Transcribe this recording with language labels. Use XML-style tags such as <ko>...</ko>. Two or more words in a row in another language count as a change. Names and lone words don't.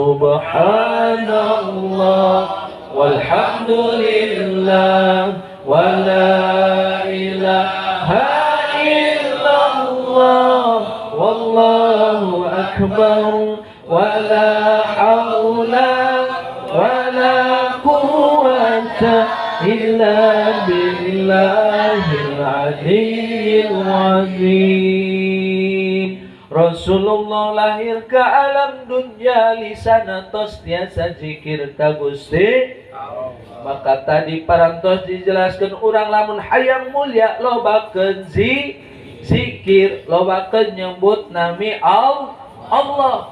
<ar>سبحان الله والحمد لله ولا إله إلا الله والله أكبر ولا حول ولا قوة إلا بالله العلي العظيم.</ar> <su>Rasulullah lahir ke alam dunia lisana tos tiasa zikir ka Gusti. Maka tadi parantos dijelaskan urang lamun hayang mulia lobakeun zikir, lobakeun nyebut nami Allah.</su>